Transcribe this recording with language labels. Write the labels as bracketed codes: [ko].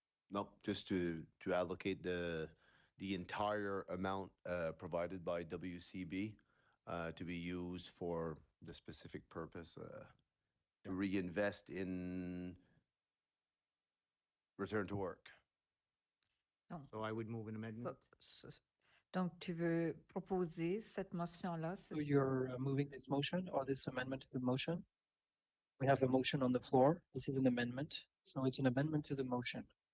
[en] No, just to allocate the entire amount provided by WCB to be used for the specific purpose to reinvest in return to work. So I would move an amendment. [fr] Donc, tu veux proposer cette motion-là? [en] So you're moving this motion or this amendment to the motion? We have a motion on the floor. This is an amendment. So it's an amendment to the motion.